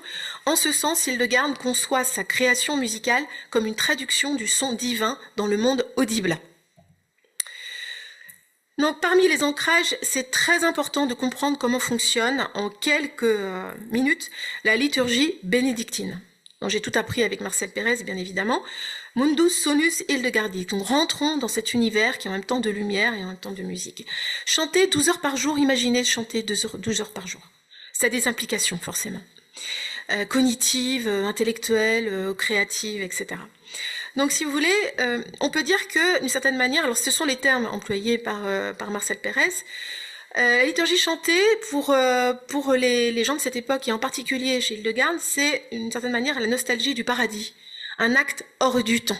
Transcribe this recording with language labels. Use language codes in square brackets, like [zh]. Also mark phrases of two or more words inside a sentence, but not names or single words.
[fr] En ce sens, Hildegarde conçoit sa création musicale comme une traduction du son divin dans le monde audible. Donc, parmi les ancrages, c'est très important de comprendre comment fonctionne en quelques minutes la liturgie bénédictine. Donc, j'ai tout appris avec Marcel Pérez, bien évidemment. [la] Mundus sonus Hildegardi. [fr] Donc, rentrons dans cet univers qui est en même temps de lumière et en même temps de musique. Chanter 12 heures par jour, imaginez chanter 12 heures par jour. Ça a des implications, forcément. Cognitives, intellectuelles, créatives, etc. Donc, si vous voulez, on peut dire que, d'une certaine manière, alors ce sont les termes employés par Marcel Pérez, la liturgie chantée, pour les gens de cette époque, et en particulier chez Hildegarde, c'est, d'une certaine manière, la nostalgie du paradis, un acte hors du temps.